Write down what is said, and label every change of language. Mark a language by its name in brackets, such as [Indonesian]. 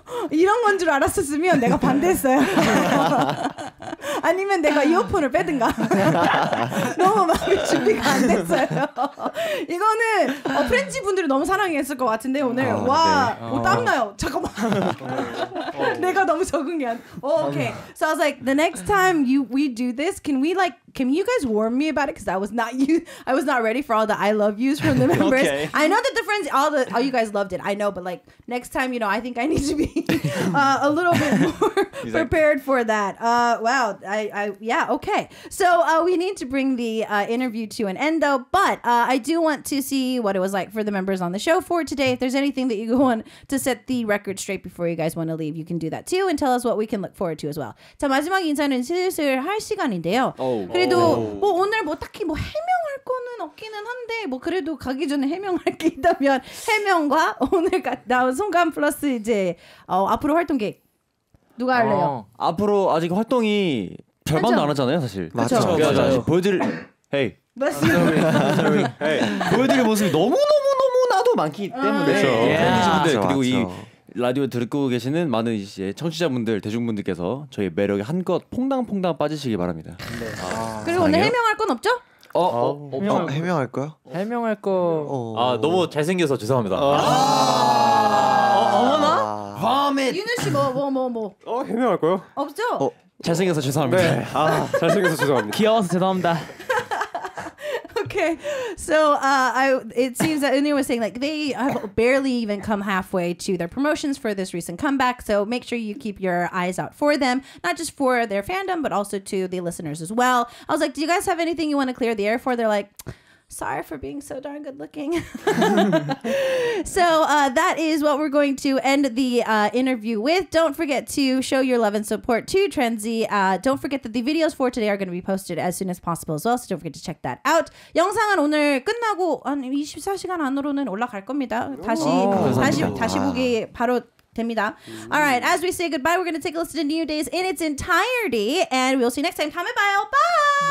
[Korean] 이런 건 줄 알았었으면 내가 반대했어요. 아니면 내가 이어폰을 빼든가. 너무 마음의 준비가 안 됐어요. 이거는 프렌치 분들이 너무 사랑했을 것 같은데 오늘 땀나요. 잠깐만. 내가 너무 적응이 안. Okay. [English] So I was like, the next time we do this, can you guys warn me about it? Because I was not ready for all the I love yous from the members. Okay. I know that the friends, all you guys loved it. I know, but like next time, I think I need to be a little bit more prepared for that. Wow. Okay. So we need to bring the interview to an end though, but I do want to see what it was like for the members on the show for today. If there's anything that you want to set the record straight before you guys want to leave, you can do that too and tell us what we can look forward to as well. [Korean] 자, 마지막 인사는 슬슬 할 시간인데요. 그래도 오늘 딱히 해명할 거는 없기는 한데 그래도 가기 전에 해명할 게 있다면 해명과 오늘 나온 소감 플러스 이제 앞으로 활동 계획 누가 할래요? 앞으로 아직 활동이 절반도 안 하잖아요, 사실. 맞죠. 맞아요. 보여드릴 보여드릴 모습이 너무나도 많기 때문에 팬분들 그리고 이 라디오 듣고 계시는 많은 이제 청취자분들, 대중분들께서 저희 매력에 한껏 퐁당퐁당 빠지시기 바랍니다. 그리고 오늘 해명할 건 없죠? 해명할 거요? 해명할 거. 너무 잘생겨서 죄송합니다. 어머나? 윤우 씨 뭐? 해명할 거요? 없죠? 잘생겨서 죄송합니다. 네. 잘생겨서 죄송합니다. 귀여워서 죄송합니다. 오케이. [English] Okay, so it seems that Unir was saying like they have barely even come halfway to their promotions for this recent comeback. So make sure you keep your eyes out for them, not just for their fandom, but also to the listeners as well. I was like, do you guys have anything you want to clear the air for? They're like, sorry for being so darn good looking. So that is what we're going to end the interview with. Don't forget to show your love and support to TRENDZ. Don't forget that the videos for today are going to be posted as soon as possible as well. So don't forget to check that out. [Korean] 영상은 오늘 끝나고 한 24시간 안으로는 올라갈 겁니다. 다시 보기 바로 됩니다. [English] All right, as we say goodbye, we're going to take a listen to New Days in its entirety, and we'll see you next time. [Korean] 다음에 봐요. [English] Bye.